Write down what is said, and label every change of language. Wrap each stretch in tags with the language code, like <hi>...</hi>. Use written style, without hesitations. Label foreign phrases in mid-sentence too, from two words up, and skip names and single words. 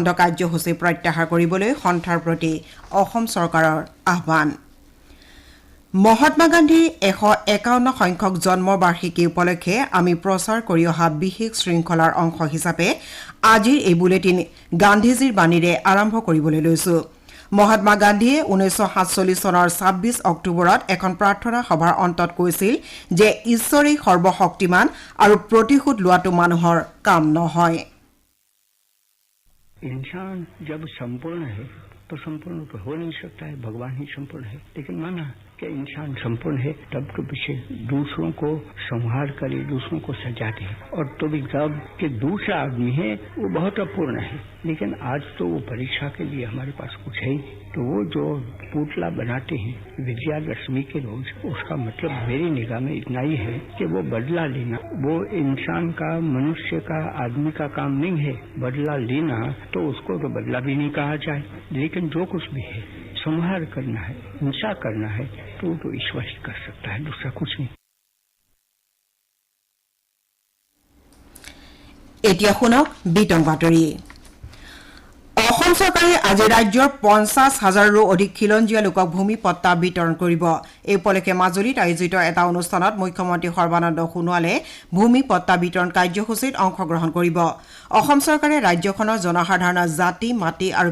<as>কাৰ্যসূচী প্ৰত্যাহাৰ কৰিবলৈ সন্থাৰ প্ৰতি অসম চৰকাৰৰ আহ্বান মহাত্মা গান্ধীৰ ১৫১ সংখ্যক জন্ম বাৰ্ষিকী উপলক্ষে আমি প্ৰচাৰ কৰি অহা বিশেষ শৃংখলাৰ অংশ হিচাপে আজিৰ এই বুলেটিন গান্ধীজীৰ বাণীৰে আৰম্ভ কৰিবলৈ লৈছো মহাত্মা গান্ধীয়ে ১৯৪৭ চনৰ ২৬ অক্টোবৰত এখন প্ৰাৰ্থনা সভাৰ অন্তত কৈছিল যে ঈশ্বৰেই সৰ্বশক্তিমান আৰু প্ৰতিশোধ লোৱাটো মানুহৰ কাম নহয়</as> <hi>इंसान जब संपूर्ण है तो संपूर्ण तो हो नहीं सकता है भगवान ही संपूर्ण है लेकिन माना कि इंसान संपूर्ण है तब के पीछे दूसरों को संहार करे दूसरों को सजा दे और तो भी जब कि दूसरा आदमी है वो बहुत अपूर्ण है लेकिन आज तो वो परीक्षा के लिए हमारे पास कुछ है ही तो वो जो पुतला बनाते हैं विजयादशमी के रोज उसका मतलब मेरी निगाह में इतना ही है कि वो बदला लेना वो इंसान का मनुष्य का आदमी का काम नहीं है बदला लेना तो उसको तो बदला भी नहीं कहा जाए लेकिन जो कुछ भी है संहार करना है हिंसा करना है तो ईश्वर ही कर सकता है दूसरा कुछ नहीं</hi> <as>এতিয়া শুনক বিতং বাতৰি অসম চৰকাৰে আজি ৰাজ্যৰ ৫০,০০০ৰো অধিক খিলঞ্জীয়া লোকক ভূমি পট্টা বিতৰণ কৰিব এই উপলক্ষে মাজুলীত আয়োজিত এটা অনুষ্ঠানত মুখ্যমন্ত্ৰী সৰ্বানন্দ সোণোৱালে ভূমি পট্টা বিতৰণ কাৰ্যসূচীত অংশগ্ৰহণ কৰিব অসম চৰকাৰে ৰাজ্যখনৰ জনসাধাৰণৰ জাতি মাটি আৰু</as>